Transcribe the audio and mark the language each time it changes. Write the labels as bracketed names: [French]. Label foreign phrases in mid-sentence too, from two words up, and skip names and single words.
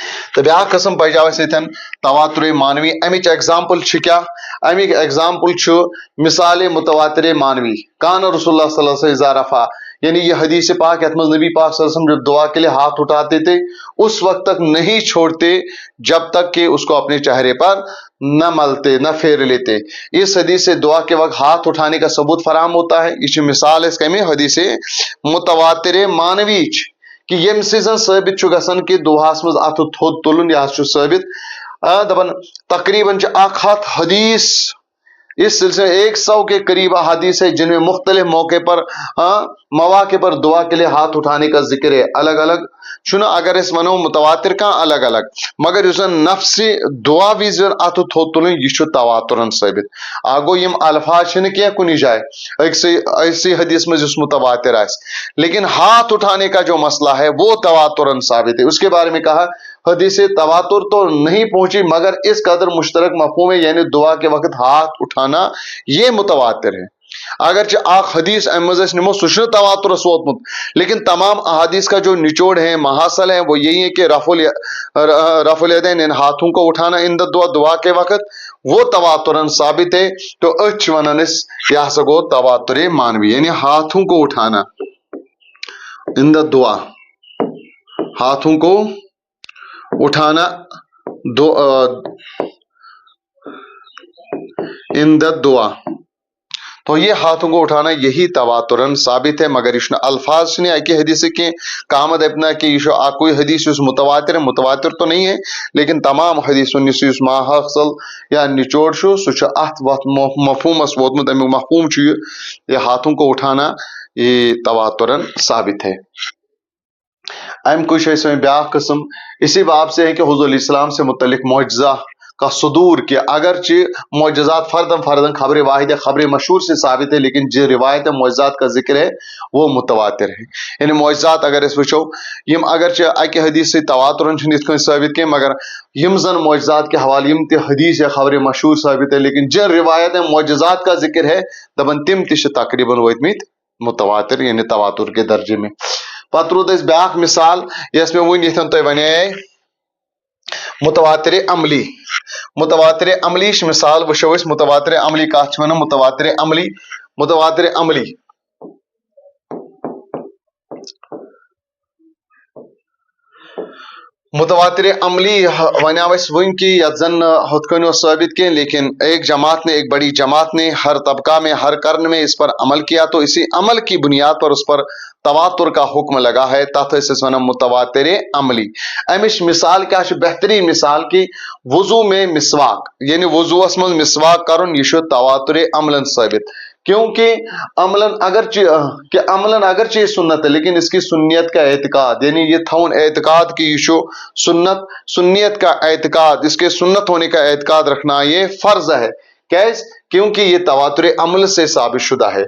[Kashmiri] تو بیاکھ قسم پجاو ستن تواتر مانوی امچ ایگزامپل کیا امیک ایگزامپل مثال متواتر مانوی کان رسول اللہ صلی اللہ علیہ وسلم رفع یعنی یہ حدیث پاک یتھ [Urdu] نبی پاک صلی اللہ علیہ وسلم جب دعا کے لیے ہاتھ اٹھاتے تھے اس وقت تک نہیں چھوڑتے جب تک کہ اس کو اپنے چہرے پر نہ ملتے نہ پھیر لیتے. اس حدیث سے دعا کے وقت ہاتھ اٹھانے کا ثبوت فراہم ہوتا ہے. [Kashmiri] یہ مثال اس کمی حدیث متواتر مانوی کہ یم سن ثابت گژھان کہ دعاس مز اتھ تھوٚد تلن یہ ثابت دپان تقریباً [Urdu] 100 حدیث اس سلسلے 100 کے قریب احادیث ہے جن میں مختلف موقع پر مواقع پر دعا کے لیے ہاتھ اٹھانے کا ذکر ہے الگ الگ [Kashmiri] چھنا اگر اس ونو متواتر کا الگ الگ مگر اس نفسی دعا وز ات تھوٚد تلن یہ تواترن ثابت آگو [Urdu] یم الفاظ کی کن جائے ایسی حدیث میں جس متواتر آس لیکن ہاتھ اٹھانے کا جو مسئلہ ہے وہ تواترن ثابت ہے. اس کے بارے میں کہا حدیث تواتر تو نہیں پہنچی مگر اس قدر مشترک مفہوم ہے یعنی دعا کے وقت ہاتھ اٹھانا یہ متواتر ہے. [Kashmiri] اگرچہ آخ حدیث امز نمو سہ تواتر ووتمت [Urdu] لیکن تمام احادیث کا جو نچوڑ ہے محاصل ہے وہ یہی ہے کہ رفع الیدین ان ہاتھوں کو اٹھانا ان دعا کے وقت وہ تواترن ثابت ہے. [Kashmiri] تو اچ ونان یہ ہسا گو تواتر مانوی یعنی [Urdu] ہاتھوں کو اٹھانا ان دعا ہاتھوں کو اٹھانا ان دعا تو یہ ہاتھوں کو اٹھانا یہی تواترن ثابت ہے مگر یہ الفاظ نے ایک حدیث کی کامد اپنا کہ یہ کوئی حدیث متواتر ہے متواتر تو نہیں ہے لیکن تمام حدیث ماحصل یا نچوڑ [Kashmiri] سہ ات مفہومس ووتمت امیک مفہوم [Urdu] یہ ہاتھوں کو اٹھانا یہ تواترن ثابت ہے. ام کچھ بیاکھ قسم اسی باب سے ہے کہ حضور علیہ السلام سے متعلق معجزہ کا صدور کہ اگرچہ معجزات فردن خبر واحد یا خبر مشہور سے ثابت ہے لیکن جو روایت معجزات کا ذکر ہے وہ متواتر ہے. یعنی معجزات [Kashmiri] اگر اس وچو یم [Urdu] اگرچہ اکہ حدیث سے تواترن ات ثابت کی مگر یم زن معجزات کے حوالے یم تہ حدیث یا خبر مشہور ثابت ہے لیکن جن روایت معجزات کا ذکر ہے [Kashmiri] دپن تم تہ تقریباً وتمت متواتر [Urdu] یعنی تواتر کے درجے میں. [Kashmiri] پتہ رود اس بیاکھ مثال یس میں ون یتن تہ ونے متواتر عملی. متواتر عملی مثال وشو اس متواتر عملی کات ونان متواتر عملی متواتر عملی ونیاو اس ون کی یت زن ہتھ کنو ثابت کی [Urdu] لیکن ایک جماعت نے ایک بڑی جماعت نے ہر طبقہ میں ہر قرن میں اس پر عمل کیا تو اسی عمل کی بنیاد پر اس پر تواتر کا حکم لگا ہے [Kashmiri] تتھ اس ونان متواتر عملی. امش مثال کیا بہترین مثال کی [Urdu] وضو میں مسواک [Kashmiri] یعنی وضوس من مسواک کرن یہ تواتر عملن ثابت [Urdu] کیونکہ عملاً اگرچہ سنت ہے لیکن اس کی سنیت کا اعتقاد یعنی [Kashmiri] یہ تھون اعتقاد کی [Urdu] یہ سنیت کا اعتقاد اس کے سنت ہونے کا اعتقاد رکھنا یہ فرض ہے کیونکہ یہ تواتر عمل سے ثابت شدہ ہے.